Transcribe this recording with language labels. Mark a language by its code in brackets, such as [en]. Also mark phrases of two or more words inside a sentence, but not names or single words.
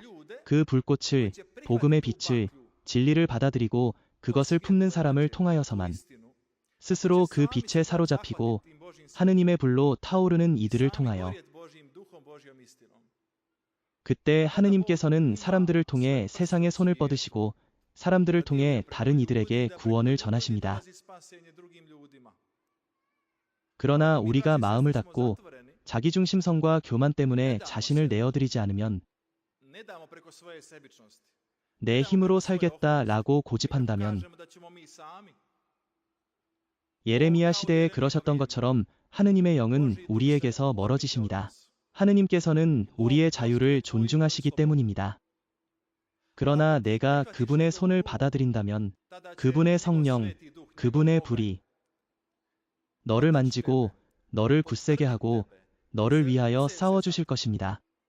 [ko] 그 불꽃을, 복음의 빛을, 진리를 받아들이고 그것을 품는 사람을 통하여서만 스스로 그 빛에 사로잡히고 하느님의 불로 타오르는 이들을 통하여 그때 하느님께서는 사람들을 통해 세상의 손을 뻗으시고 사람들을 통해 다른 이들에게 구원을 전하십니다. 그러나 우리가 마음을 닫고 자기중심성과 교만 때문에 자신을 내어드리지 않으면 [hr] ne damo preko svoje sebičnosti. [ko] 내 힘으로 살겠다라고 고집한다면 [hr] Kažemo da ćemo mi sami. [ko] 예레미야 시대에 그러셨던 것처럼 하느님의 영은 우리에게서 멀어지십니다. 하느님께서는 우리의 자유를 존중하시기 때문입니다. 그러나 내가 그분의 손을 받아들인다면 그분의 성령, 그분의 불이 너를 만지고 너를 굳세게 하고 너를 위하여 싸워주실 것입니다.